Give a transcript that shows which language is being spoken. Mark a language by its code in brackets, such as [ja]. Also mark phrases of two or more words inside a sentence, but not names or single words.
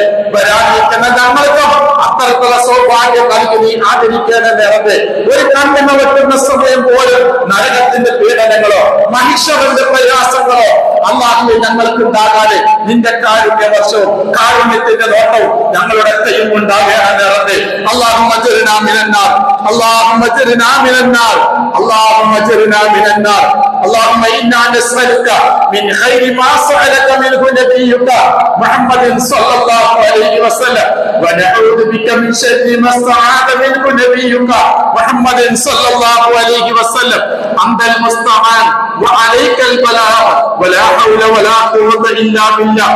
[ml] വരാനിരിക്കുന്ന ഞങ്ങൾക്കും അത്തരത്തിലുള്ള സൗഭാഗ്യം നൽകി നീ ആദരിക്കണമേ റബ്ബേ. ഒരു കണ്ണിന് വെട്ടുന്ന സമയം പോലും നരകത്തിന്റെ പീഡനങ്ങളോ മനുഷ്യരുടെ പ്രയാസങ്ങളോ അല്ലാഹുവേ ഞങ്ങൾക്ക് ഉണ്ടാകാതെ നിന്റെ കാരുണ്യ വർഷവും കാരുണ്യത്തിന്റെ നോട്ടവും ഞങ്ങളുടെ കയ്യും ഉണ്ടാകണമേ റബ്ബേ. [ar] اللهم اجرنا من النار اللهم اجرنا من النار اللهم اجرنا من النار اللهم انا نسألك من خير ما سألك منه نبيك محمد صلى الله عليه وسلم ونعوذ بك من شر ما استعاذ منه نبيك محمد صلى الله عليه وسلم أنت المستعان وعليك البلاغ ولا حول ولا قوة إلا بالله.